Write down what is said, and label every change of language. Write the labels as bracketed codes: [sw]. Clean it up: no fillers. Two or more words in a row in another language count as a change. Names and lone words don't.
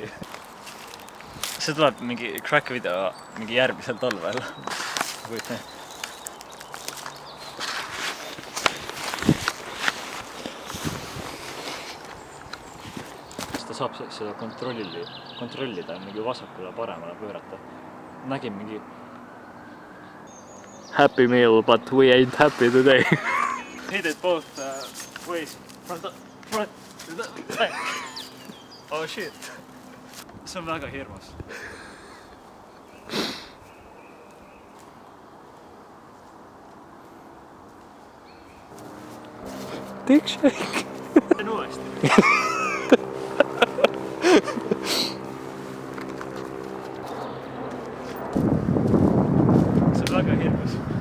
[et] See tuleb mingi crack video mingi järgmisel talvel. Ta saab seda kontrollida mingi vasakule paremale pöörata. Nägin mingi... [en] Happy meal, but we ain't happy today. Hit it both ways. Front to the back. Oh shit. [et] See on väga hirmus. [en] Dick shake. [et] Teen uuesti. See on väga hirmus.